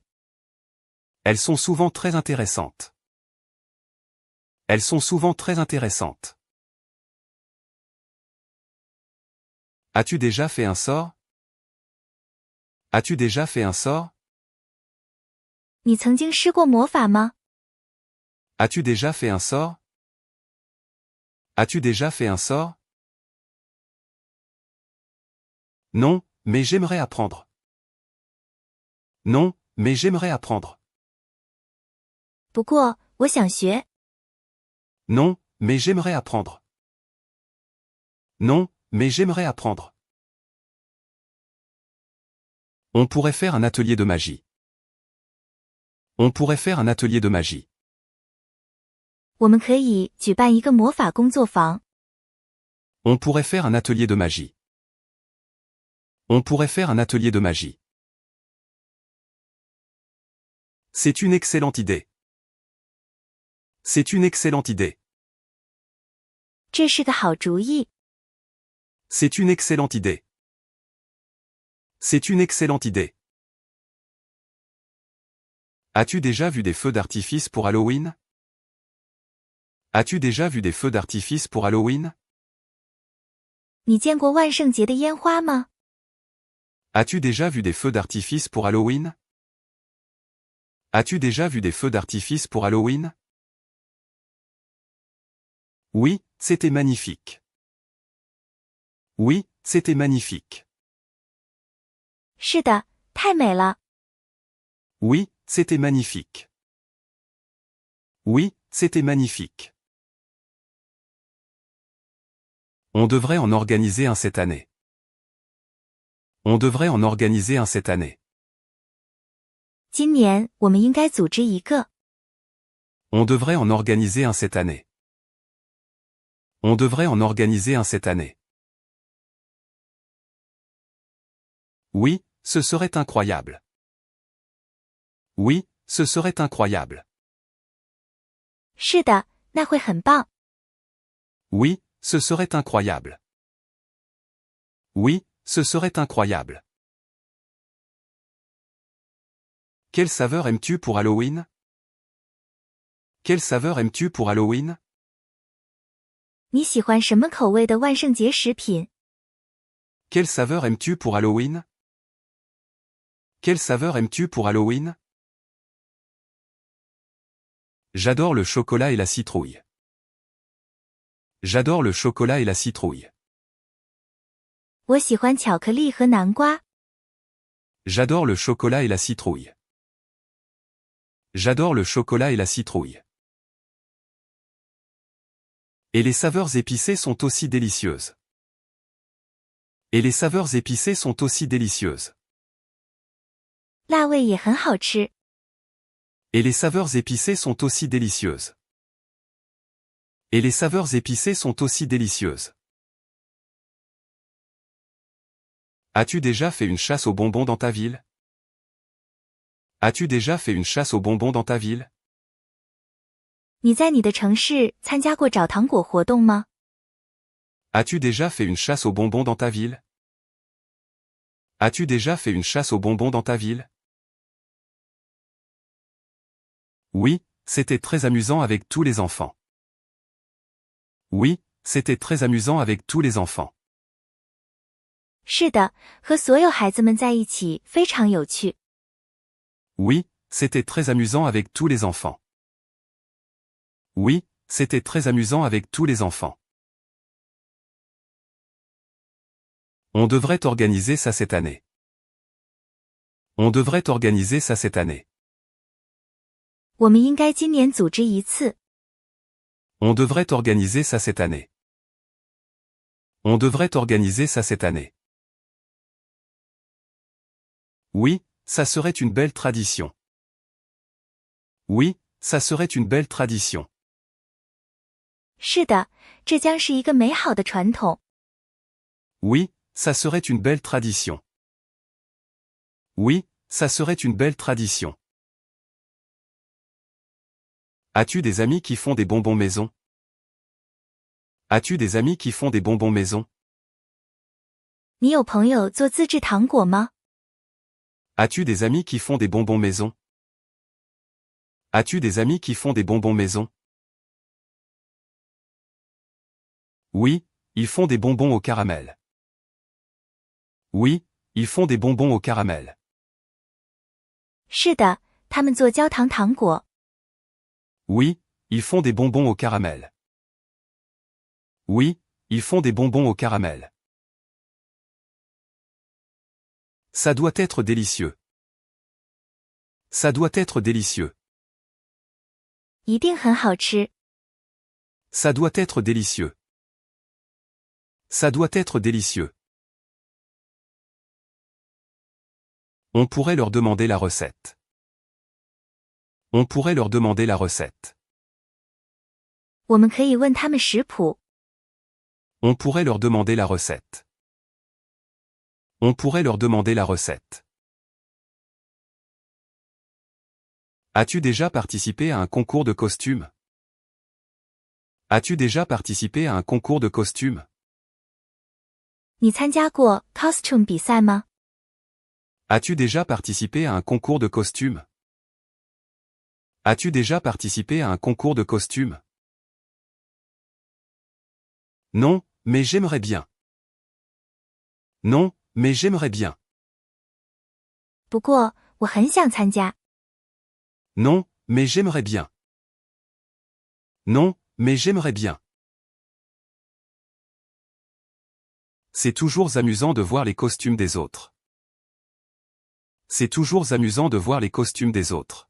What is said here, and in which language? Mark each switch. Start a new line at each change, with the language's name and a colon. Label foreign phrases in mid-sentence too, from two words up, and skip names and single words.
French: Elles sont souvent très intéressantes. Elles sont souvent très intéressantes. As-tu déjà fait un sort? As-tu déjà fait un sort?
Chinese: 你曾经施过魔法吗？
French: As-tu déjà fait un sort? As-tu déjà fait un sort? Non, mais j'aimerais apprendre. Non, mais j'aimerais apprendre.
Chinese: 不过，我想学。
French: Non, mais j'aimerais apprendre. Non, mais j'aimerais apprendre. On pourrait faire un atelier de magie. On pourrait faire un atelier de magie.
Chinese: 我们可以举办一个魔法工作坊。
French: On pourrait faire un atelier de magie. On pourrait faire un atelier de magie. C'est une excellente idée. C'est une excellente idée.
Chinese: 这是个好主意。
French: C'est une excellente idée. C'est une excellente idée. As-tu déjà vu des feux d'artifice pour Halloween? As-tu déjà vu des feux d'artifice pour Halloween?
Chinese: 你见过万圣节的烟花吗？
French: As-tu déjà vu des feux d'artifice pour Halloween? As-tu déjà vu des feux d'artifice pour Halloween? Oui, c'était magnifique. Oui, c'était magnifique.
Chinese: 是的，太美了。
French: Oui, c'était magnifique. Oui, c'était magnifique. On devrait en organiser un cette année. On devrait en organiser un cette année.
Chinese: 今年我们应该组织一个。
French: On devrait en organiser un cette année. On devrait en organiser un cette année. Oui, ce serait incroyable. Oui, ce serait incroyable.
Chinese: 是的，那会很棒。
French: Oui, ce serait incroyable. Oui, ce serait incroyable. Quelle saveur aimes-tu pour Halloween? Quelle saveur aimes-tu pour Halloween?
Chinese: 你喜欢什么口味的万圣节食品？
French: Quelle saveur aimes-tu pour Halloween? Quelle saveur aimes-tu pour Halloween? J'adore le chocolat et la citrouille. J'adore le chocolat et la citrouille.
Chinese: 我喜欢巧克力和南瓜。
French: J'adore le chocolat et la citrouille. J'adore le chocolat et la citrouille. Et les saveurs épicées sont aussi délicieuses. Et les saveurs épicées sont aussi délicieuses.
Chinese: 辣味也很好吃。
French: Et les saveurs épicées sont aussi délicieuses. Et les saveurs épicées sont aussi délicieuses. As-tu déjà fait une chasse aux bonbons dans ta ville? As-tu déjà fait une chasse aux bonbons dans ta ville?
Chinese: 你在你的城市参加过找糖果活动吗？
French: As-tu déjà fait une chasse aux bonbons dans ta ville? As-tu déjà fait une chasse aux bonbons dans ta ville? Oui, c'était très amusant avec tous les enfants. Oui, c'était très amusant avec tous les enfants.
Chinese: 是的，和所有孩子们在一起非常有趣。
French: Oui, c'était très amusant avec tous les enfants. Oui, c'était très amusant avec tous les enfants. On devrait organiser ça cette année. On devrait organiser ça cette année.
Chinese: 我们应该今年组织一次。
French: On devrait organiser ça cette année. On devrait organiser ça cette année. Oui, ça serait une belle tradition. Oui, ça serait une belle tradition.
Chinese: 是的，这将是一个美好的传统。
French: Oui, ça serait une belle tradition. Oui, ça serait une belle tradition. As-tu des amis qui font des bonbons maison? As-tu des amis qui font des bonbons maison?
Chinese: 你有朋友做自制糖果吗？
French: As-tu des amis qui font des bonbons maison? As-tu des amis qui font des bonbons maison? Oui, ils font des bonbons au caramel. Oui, ils font des bonbons au caramel.
Chinese: 是的，他们做焦糖糖果。
French: Oui, ils font des bonbons au caramel. Oui, ils font des bonbons au caramel. Ça doit être délicieux. Ça doit être délicieux.
Chinese: 一定很好吃。
French: Ça doit être délicieux. Ça doit être délicieux. On pourrait leur demander la recette. On pourrait leur demander la recette.
Chinese: 我们可以问他们食谱。
French: On pourrait leur demander la recette. On pourrait leur demander la recette. As-tu déjà participé à un concours de costumes? As-tu déjà participé à un concours de costumes?
Chinese: 你参加过 costume 比赛吗？
French: As-tu déjà participé à un concours de costumes? As-tu déjà participé à un concours de costumes? Non, mais j'aimerais bien. Non, mais j'aimerais bien.
Chinese: 不过，我很想参加。
French: Non, mais j'aimerais bien. Non, mais j'aimerais bien. C'est toujours amusant de voir les costumes des autres. C'est toujours amusant de voir les costumes des autres.